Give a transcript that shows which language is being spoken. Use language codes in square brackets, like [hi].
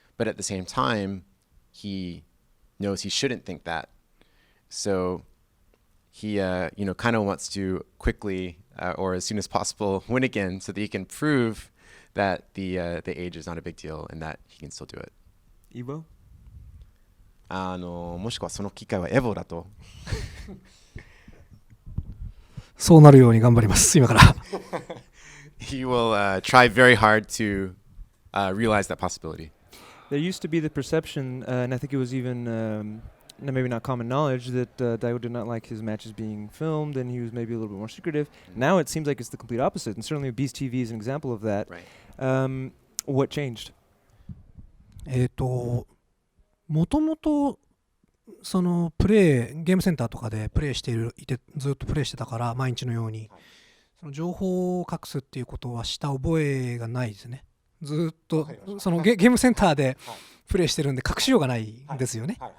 [en] But at the same time, he knows he shouldn't think that. So he, kind of wants to quickly or as soon as possible win again so that he can prove that the age is not a big deal and that he can still do it. Evo? [ja] もしくはその機会はエボだと。そうなるように頑張ります今から。 [en] He will try very hard to realize that possibility. There used to be the perception, and I think it was even maybe not common knowledge that Daigo did not like his matches being filmed, and he was maybe a little bit more secretive. Now it seems like it's the complete opposite, and certainly Beast TV is an example of that. Right. What changed? [ja] もともとそのプレイゲームセンターとかでプレイしていてずっとプレイしてたから毎日のようにその情報を隠すっていうことはした覚えがないですね。ずっとそのゲームセンターでプレイしてるんで隠しようがないんですよね。